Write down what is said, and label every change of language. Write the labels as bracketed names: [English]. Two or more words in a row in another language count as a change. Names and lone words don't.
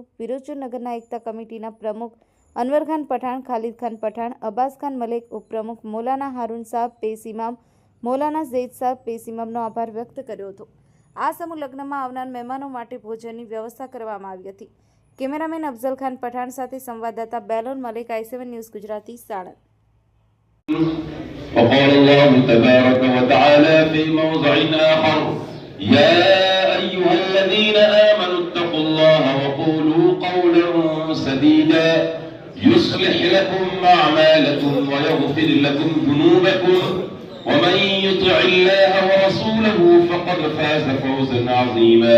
[Gujarati] વિરોચનનગરના એકતા કમિટીના પ્રમુખ અનવર ખાન પઠાણ, ખાલિદ ખાન પઠાણ, અબ્બાસ ખાન મલિક, ઉપપ્રમુખ મૌલાના હારૂન સાહેબ, પેશ ઇમામ મૌલાના ઝૈદ સાહેબ, પેશ ઇમામનો આભાર વ્યક્ત કર્યો હતો। આ સમૂહ લગ્નમાં આવનાર મહેમાનો માટે ભોજનની વ્યવસ્થા કરવામાં આવી હતી। કેમેરામેન અફઝલ ખાન પઠાણ સાથે સંવાદદાતા બેલોન મલિક, i7 ન્યૂઝ ગુજરાતી, સાણંદ। [Arabic] وقال الله تبارك وتعالى في موضع آخر: يا أيها الذين آمنوا اتقوا الله وقولوا قولا سديدا يصلح لكم أعمالكم ويغفر لكم ذنوبكم ومن يطع الله ورسوله فقد فاز فوزا عظيما।